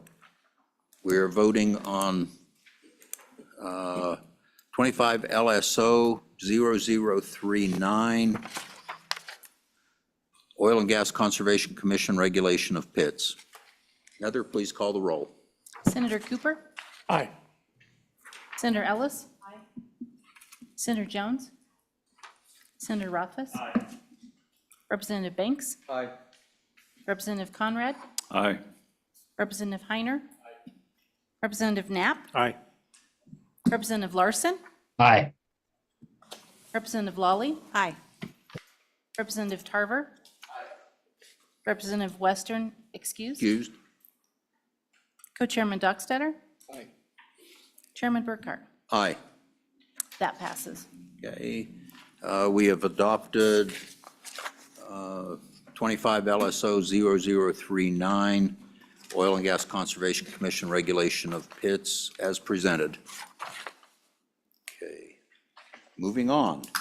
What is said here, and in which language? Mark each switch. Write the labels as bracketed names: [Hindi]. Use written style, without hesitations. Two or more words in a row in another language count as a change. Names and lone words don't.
[English] We are voting on 25 LSO 0039, Oil and Gas Conservation Commission regulation of pits. Heather, please call the roll. Senator Cooper? Aye. Senator Ellis? Aye. Senator Jones? Senator Rothfuss? Aye. Representative Banks? Aye. Representative Conrad? Aye. Representative Heiner? Aye. Representative Knapp? Aye. Representative Larson? Aye. Representative Lawley? Aye. Representative Tarver? Aye. Representative Western, excused? Excused? Co-Chairman Dockstader? Aye. Chairman Burkhart? Aye. That passes. Okay. We have adopted 25 LSO 0039, Oil and Gas Conservation Commission regulation of pits as presented. Okay, moving on.